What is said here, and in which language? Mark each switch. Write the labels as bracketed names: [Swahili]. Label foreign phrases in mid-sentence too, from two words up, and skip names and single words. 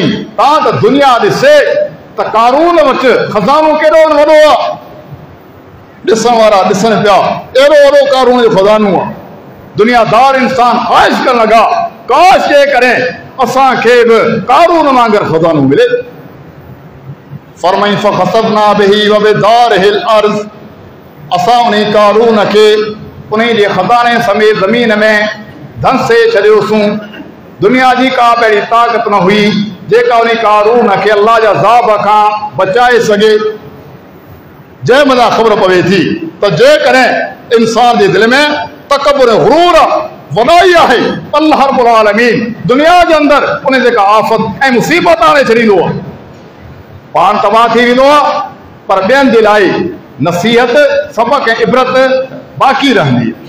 [Sindhi] तव्हां त दुनिया ॾिसे त कारून वटि ख़ज़ानो केॾो वॾो आहे, ॾिसण वारा ॾिसनि पिया अहिड़ो वॾो कारून जो ख़ज़ानो आहे। दुनियादार इंसान ख़्वाहिश करणु लॻा काश जे करे असांखे बि कारून वांगुरु ख़ज़ानो मिले। फरमाई [Arabic] فخسفنا به وبداره الأرض, [Sindhi] असां उन कारून खे उन जे ख़ज़ाने समेत ज़मीन में धंसे छॾियोसीं। दुनिया जी का बि अहिड़ी ताक़त न हुई जेका उन कारून खे अल्लाह जा ज़ाब खां बचाए सघे। जंहिं महिल ख़बर पवे थी त जेकॾहिं इंसान जे दिलि में तकब्बुर गुरूर वॾाई आहे, [Arabic] الله رب العالمين [Sindhi] दुनिया जे अंदरि उन जेका आफ़त ऐं मुसीबत आणे छॾींदो आहे, पाण तबाह थी वेंदो आहे, पर ॿियनि जे लाइ नसीहत, सबक़ ऐं इबरत बाक़ी रहंदी आहे।